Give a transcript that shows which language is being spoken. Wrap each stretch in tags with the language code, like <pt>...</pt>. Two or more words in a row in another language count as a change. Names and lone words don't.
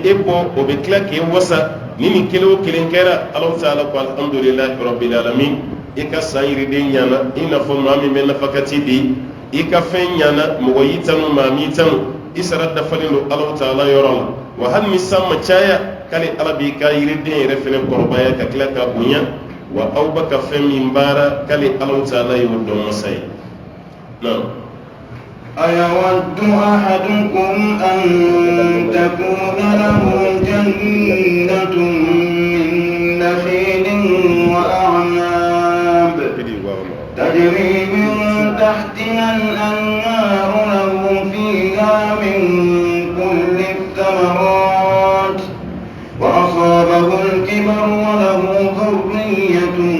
<bm>e bɔ o bɛ tila k'e wasa ni nin kelen o kelen kɛra ala ta'ala ko</bm> <ar>الحمد لله رب العالمين</ar> <bm>i ka san yiriden ɲana i n'a fɔ maa min bɛ nafakati di i ka fɛn ɲana mɔgɔ y'i tanu maa m'i tanu i sara dafalen don ala ta'ala yɔrɔ la wa hali ni san ma caya k'ale ala b'i ka yiriden yɛrɛ fɛnɛ kɔrɔbaya ka tila ka bonya wa aw bɛ ka fɛn min baara k'ale ala ta'ala y'o dɔn masa ye</bm> <ar>أيود أحدكم أن تكون له جنة من نخيل وأعناب تجري من تحتها الأنهار له فيها من كل الثمرات وأصابه الكبر وله ذرية</ar>